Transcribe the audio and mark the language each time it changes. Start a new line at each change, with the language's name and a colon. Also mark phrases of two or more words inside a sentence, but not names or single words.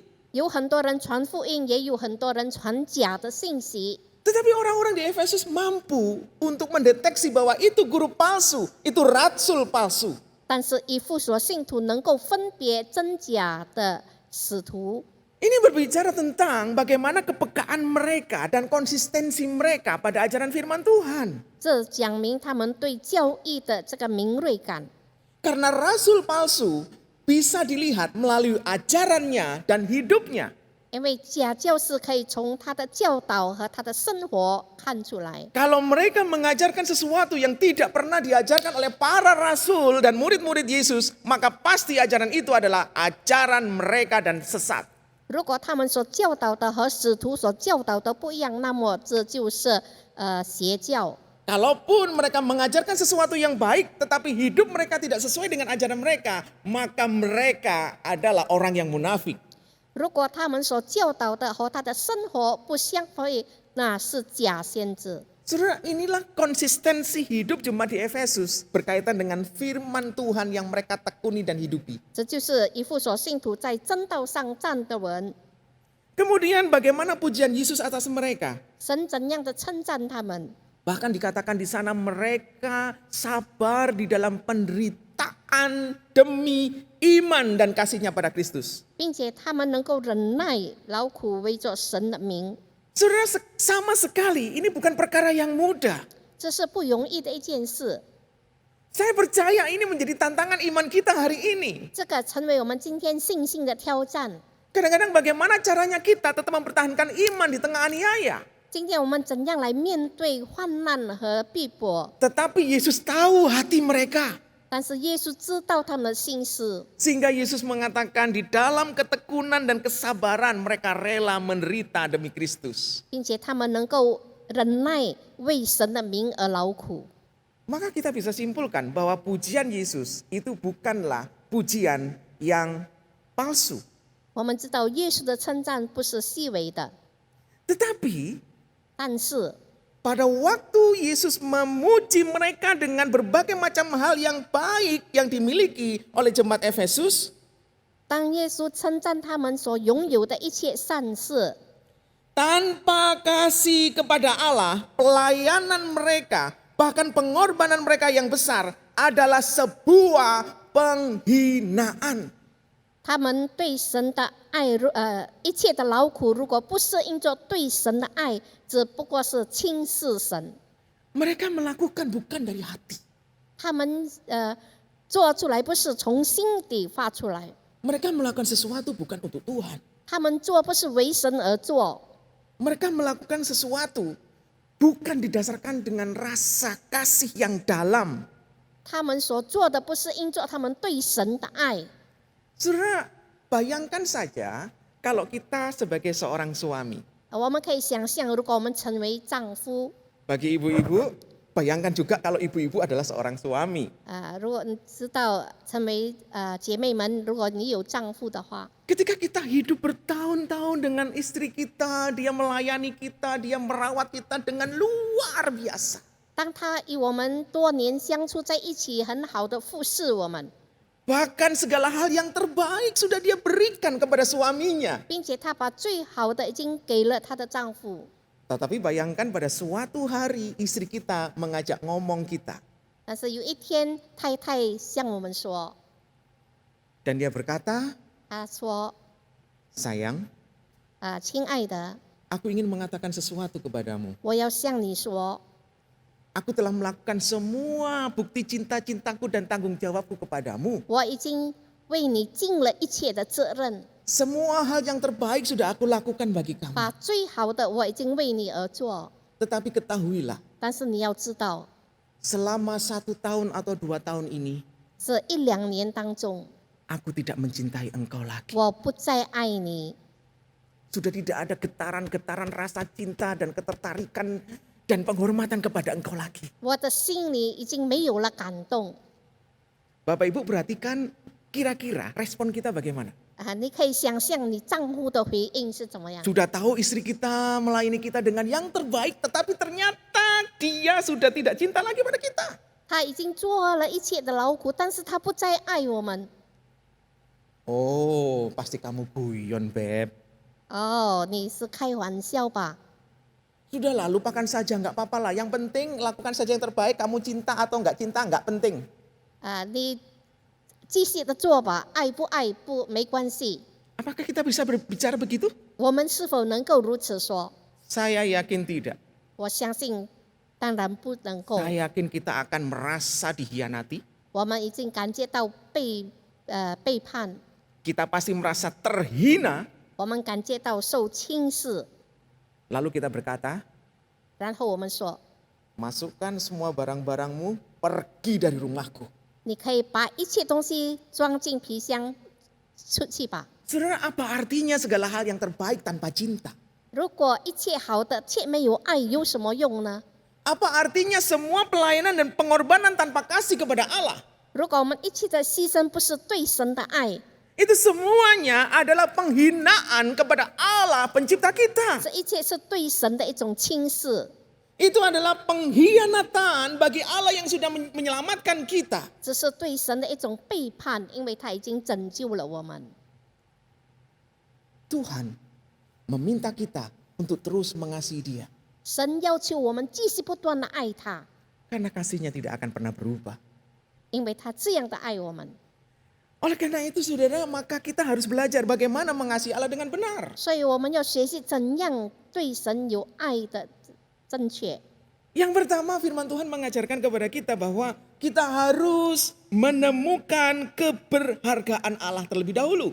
Chinese: 有很多人传福音，也有很多人传假的信息。
Indonesian: Tetapi orang-orang di Efesus mampu untuk mendeteksi bahwa itu guru palsu, itu rasul palsu.
Chinese: 但是以弗所信徒能够分别真假的使徒，
Indonesian: Ini berbicara tentang bagaimana kepekaan mereka dan konsistensi mereka pada ajaran firman Tuhan.
Chinese: 这讲明他们对教义的这个敏锐感。
Indonesian: Karena rasul palsu bisa dilihat melalui ajarannya dan hidupnya.
Chinese: 因为假教师可以从他的教导和他的生活看出来。
Indonesian: Kalau mereka mengajarkan sesuatu yang tidak pernah diajarkan oleh para rasul dan murid-murid Yesus, maka pasti ajaran itu adalah ajaran mereka dan sesat.
Chinese: 如果他们所教导的和使徒所教导的不一样，那么这就是邪教。
Indonesian: Kalaupun mereka mengajarkan sesuatu yang baik, tetapi hidup mereka tidak sesuai dengan ajaran mereka, maka mereka adalah orang yang munafik.
Chinese: 如果他们所教导的和他的生活不相配，那是假先知。
Indonesian: Saudara, inilah konsistensi hidup jemaat di Efesus berkaitan dengan firman Tuhan yang mereka tekuni dan hidupi.
Chinese: 这就是以弗所信徒在真道上站得稳。
Indonesian: Kemudian bagaimana pujian Yesus atas mereka?
Chinese: 神怎样的称赞他们？
Indonesian: Bahkan dikatakan di sana mereka sabar di dalam penderitaan demi iman dan kasihnya pada Kristus.
Chinese: 并且他们能够忍耐劳苦，为着神的名，
Indonesian: Saudara, sama sekali ini bukan perkara yang mudah.
Chinese: 这是不容易的一件事。
Indonesian: Saya percaya ini menjadi tantangan iman kita hari ini.
Chinese: 这个成为我们今天信心的挑战。
Indonesian: Kadang-kadang bagaimana caranya kita tetap mempertahankan iman di tengah aniaya.
Chinese: 今天我们怎样来面对患难和逼迫？
Indonesian: Tetapi Yesus tahu hati mereka.
Chinese: 但是耶稣知道他们的心思，
Indonesian: Sehingga Yesus mengatakan di dalam ketekunan dan kesabaran mereka rela menderita demi Kristus.
Chinese: 并且他们能够忍耐，为神的名而劳苦。
Indonesian: Maka kita bisa simpulkan bahwa pujian Yesus itu bukanlah pujian yang palsu.
Chinese: 我们知道耶稣的称赞不是细微的，
Indonesian: Tetapi
Chinese: 但是
Indonesian: pada waktu Yesus memuji mereka dengan berbagai macam hal yang baik yang dimiliki oleh jemaat Efesus,
Chinese: 当耶稣称赞他们所拥有的一切善事，
Indonesian: tanpa kasih kepada Allah, pelayanan mereka, bahkan pengorbanan mereka yang besar adalah sebuah penghinaan.
Chinese: 他们对神的爱，一切的劳苦，如果不是因着对神的爱，只不过是轻视神。
Indonesian: Mereka melakukan bukan dari hati.
Chinese: 他们做出来不是从心底发出来，
Indonesian: Mereka melakukan sesuatu bukan untuk Tuhan.
Chinese: 他们做不是为神而做，
Indonesian: Mereka melakukan sesuatu bukan didasarkan dengan rasa kasih yang dalam.
Chinese: 他们所做的不是因着他们对神的爱。
Indonesian: Saudara, bayangkan saja kalau kita sebagai seorang suami.
Chinese: 我们可以想象，如果我们成为丈夫，
Indonesian: Bagi ibu-ibu, bayangkan juga kalau ibu-ibu adalah seorang suami.
Chinese: 如果你知道成为姐妹们，如果你有丈夫的话，
Indonesian: Ketika kita hidup bertahun-tahun dengan istri kita, dia melayani kita, dia merawat kita dengan luar biasa.
Chinese: 当他与我们多年相处在一起，很好的服侍我们，
Indonesian: Bahkan segala hal yang terbaik sudah dia berikan kepada suaminya.
Chinese: 并且他把最好的已经给了他的丈夫。
Indonesian: Tetapi bayangkan pada suatu hari istri kita mengajak ngomong kita.
Chinese: 但是有一天，太太向我们说，
Indonesian: Dan dia berkata,
Chinese: 她说
Indonesian: sayang,
Chinese: 亲爱的，
Indonesian: aku ingin mengatakan sesuatu kepadamu.
Chinese: 我要向你说，
Indonesian: Aku telah melakukan semua bukti cinta-cintaku dan tanggung jawabku kepadamu.
Chinese: 我已经为你尽了一切的责任，
Indonesian: Semua hal yang terbaik sudah aku lakukan bagi kamu.
Chinese: 把最好的我已经为你而做。
Indonesian: Tetapi ketahuilah,
Chinese: 但是你要知道，
Indonesian: selama 1 tahun atau 2 tahun ini,
Chinese: 这1-2年当中，
Indonesian: aku tidak mencintai engkau lagi.
Chinese: 我不再爱你，
Indonesian: Sudah tidak ada getaran-getaran rasa cinta dan ketertarikan dan penghormatan kepada Engkau lagi.
Chinese: 我的心里已经没有了感动。
Indonesian: Bapak Ibu perhatikan kira-kira respon kita bagaimana?
Chinese: 你可以想象你丈夫的回应是怎么样？
Indonesian: Sudah tahu istri kita melayani kita dengan yang terbaik, tetapi ternyata dia sudah tidak cinta lagi pada kita.
Chinese: 他已经做了一切的劳苦，但是他不再爱我们。
Indonesian: Oh, pasti kamu guyon, Beb.
Chinese: 哦，你是开玩笑吧？
Indonesian: Sudahlah, lupakan saja, nggak apa-apa lah. Yang penting lakukan saja yang terbaik. Kamu cinta atau nggak cinta, nggak penting.
Chinese: 你继续的做吧，爱不爱不没关系。
Indonesian: Apakah kita bisa berbicara begitu?
Chinese: 我们是否能够如此说？
Indonesian: Saya yakin tidak.
Chinese: 我相信，当然不能够。
Indonesian: Saya yakin kita akan merasa dihianati.
Chinese: 我们已经感觉到背叛，
Indonesian: Kita pasti merasa terhina.
Chinese: 我们感觉到受轻视，
Indonesian: Lalu kita berkata,
Chinese: 然后我们说，
Indonesian: masukkan semua barang-barangmu, pergi dari rumahku.
Chinese: 你可以把一切东西装进皮箱出去吧。
Indonesian: Saudara, apa artinya segala hal yang terbaik tanpa cinta?
Chinese: 如果一切好的却没有爱，有什么用呢？
Indonesian: Apa artinya semua pelayanan dan pengorbanan tanpa kasih kepada Allah?
Chinese: 如果我们一切的牺牲不是对神的爱，
Indonesian: Itu semuanya adalah penghinaan kepada Allah pencipta kita.
Chinese: 这一切是对神的一种轻视，
Indonesian: Itu adalah pengkhianatan bagi Allah yang sudah menyelamatkan kita.
Chinese: 这是对神的一种背叛，因为他已经拯救了我们。
Indonesian: Tuhan meminta kita untuk terus mengasihi Dia.
Chinese: 神要求我们继续不断的爱他，
Indonesian: Karena kasihnya tidak akan pernah berubah.
Chinese: 因为他这样的爱我们。
Indonesian: Oleh karena itu saudara, maka kita harus belajar bagaimana mengasihi Allah dengan benar.
Chinese: 所以我们要学习怎样对神有爱的正确。
Indonesian: Yang pertama, firman Tuhan mengajarkan kepada kita bahwa kita harus menemukan keberhargaan Allah terlebih dahulu.